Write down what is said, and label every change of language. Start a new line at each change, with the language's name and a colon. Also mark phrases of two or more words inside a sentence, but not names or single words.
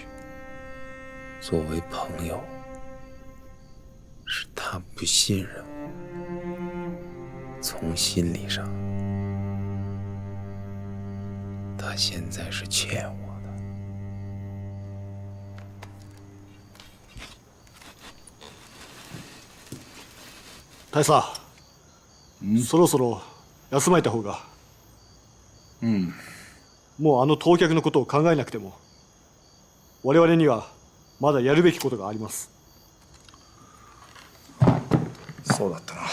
Chinese: 作为朋友，是他不信任我，从心理上，他现在是欠我的。
Japanese: 大佐、そろそろ休まれた方が。もうあの盗客のことを考えなくても我々にはまだやるべきことがあります。そうだったな。